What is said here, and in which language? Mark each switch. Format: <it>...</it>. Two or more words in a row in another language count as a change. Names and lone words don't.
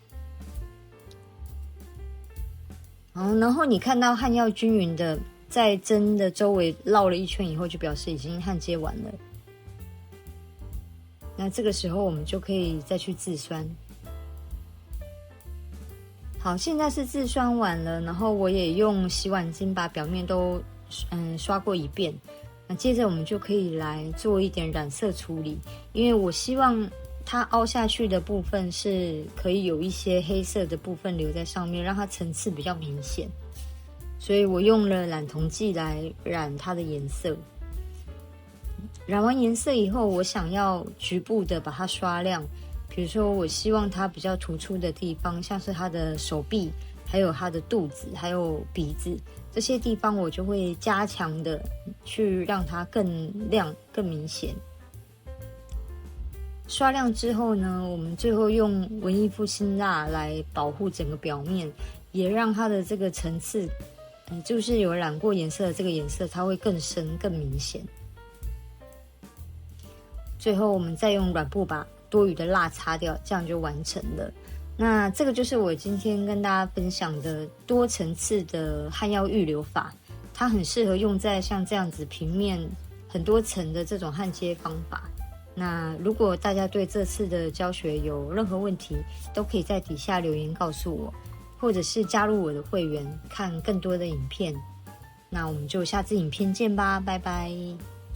<zh>然後你看到焊藥均勻的在針的周圍繞了一圈以後，就表示已經焊接完了。那這個時候我們就可以再去自酸。好，現在是自酸完了，然後我也用洗碗巾把表面都刷過一遍。那接着我們就可以來做一點染色處理，因為我希望它凹下去的部分是可以有一些黑色的部分留在上面，讓它層次比較明顯。所以我用了染銅劑來染它的顏色。染完顏色以後，我想要局部的把它刷亮，比如說我希望它比較突出的地方，像是它的手臂，還有它的肚子，還有鼻子，這些地方我就會加強的去讓它更亮、更明顯。刷亮之後呢，我們最後用文藝復興蠟來保護整個表面，也讓它的這個層次，就是有染過顏色的這個顏色，它會更深、更明顯。最後我們再用軟布把多餘的蠟擦掉，這樣就完成了。那這個就是我今天跟大家分享的多層次的焊藥預留法，它很適合用在像這樣子平面很多層的這種焊接方法。那如果大家對這次的教學有任何問題，都可以在底下留言告訴我，或者是加入我的會員看更多的影片。那我們就下次影片見吧，拜拜。</zh>